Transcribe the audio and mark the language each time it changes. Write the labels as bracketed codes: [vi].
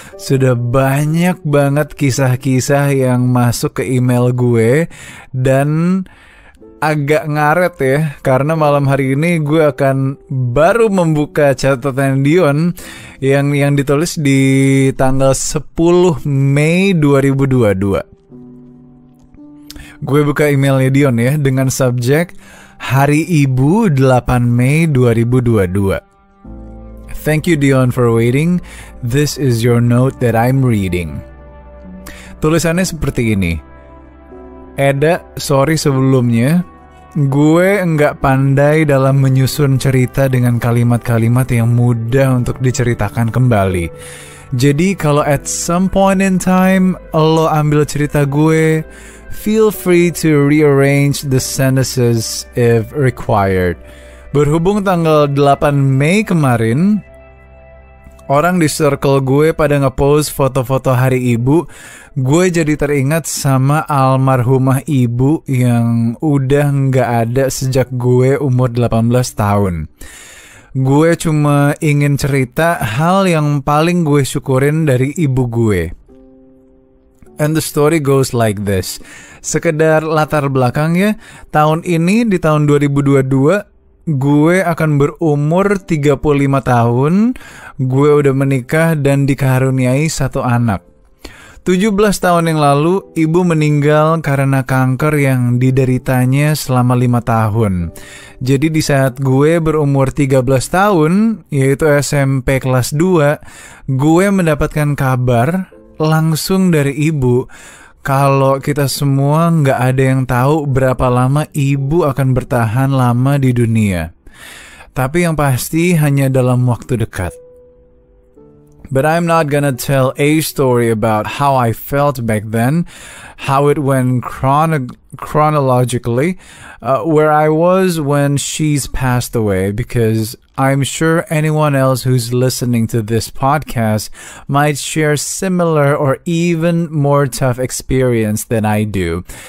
[id] Sudah banyak banget kisah-kisah yang masuk ke email gue dan agak ngaret ya, karena malam hari ini gue akan baru membuka catatan Dion yang ditulis di tanggal 10 Mei 2022. Gue buka emailnya Dion ya dengan subjek Hari Ibu 8 Mei 2022. [en] Thank you Dion for waiting. This is your note that I'm reading. [id] Tulisannya seperti ini. Eda, sorry sebelumnya. Gue nggak pandai dalam menyusun cerita dengan kalimat-kalimat yang mudah untuk diceritakan kembali. Jadi kalau [en] at some point in time [id] lo ambil cerita gue, [en] feel free to rearrange the sentences if required. [id] Berhubung tanggal 8 Mei kemarin, orang di circle gue pada ngepost foto-foto hari ibu, gue jadi teringat sama almarhumah ibu yang udah nggak ada sejak gue umur 18 tahun. Gue cuma ingin cerita hal yang paling gue syukurin dari ibu gue. [en] And the story goes like this. [id] Sekedar latar belakangnya, tahun ini di tahun 2022, gue akan berumur 35 tahun, gue udah menikah dan dikaruniai satu anak. 17 tahun yang lalu, ibu meninggal karena kanker yang dideritanya selama 5 tahun. Jadi di saat gue berumur 13 tahun, yaitu SMP kelas 2, gue mendapatkan kabar langsung dari ibu kalau kita semua nggak ada yang tahu berapa lama ibu akan bertahan lama di dunia. Tapi yang pasti hanya dalam waktu dekat. [en] But I'm not gonna tell a story about how I felt back then, how it went chronologically, where I was when she's passed away, because I'm sure anyone else who's listening to this podcast might share similar or even more tough experience than I do.